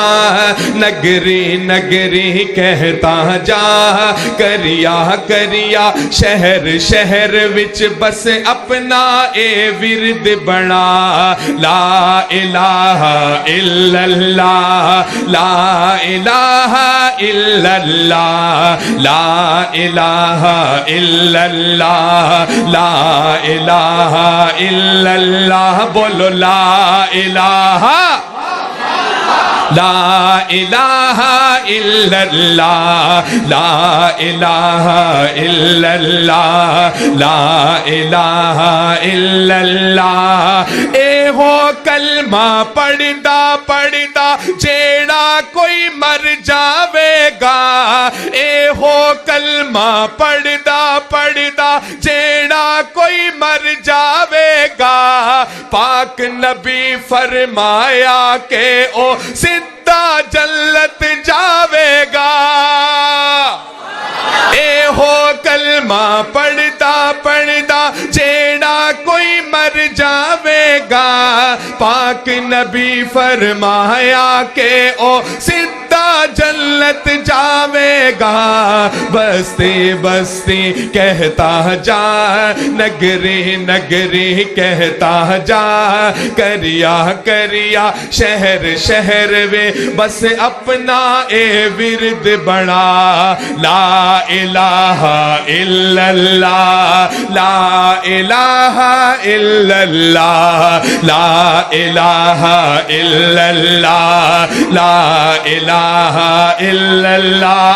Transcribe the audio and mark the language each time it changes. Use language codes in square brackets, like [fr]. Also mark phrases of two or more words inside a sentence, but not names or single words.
[pa] نگری نگری کہتا جا، کریا کریا شہر شہر وچ بس اپنا اے ورد بنا، [ar] لا الہ الا اللہ، لا الہ الا اللہ، لا الہ الا اللہ، لا الہ الا اللہ، بولو لا الہ، لا الہ الا اللہ، لا الہ الا اللہ، لا الہ الا اللہ۔ [pa] اے ہو کلمہ پڑھدا پڑھدا جیڑا کوئی مر جاوے گا، اے ہو کلمہ پڑھدا پڑھدا جیڑا کوئی مر جاوے گا، پاک نبی فرمایا کہ او سدھا جنت جاوے گا۔ اے ہو کلمہ پڑھدا پڑھدا جیڑا کوئی مر جاوے گا، پاک نبی فرمایا کہ او سدھا جنت جاوے گا۔ بستی بستی کہتا جا، نگری نگری کہتا جا، کریا کریا شہر شہر وے بس اپنا اے ورد بنا، [ar] لا الہ الا اللہ، لا الہ الا اللہ، لا الہ الا اللہ، [pa] لا الہ الا اللہ۔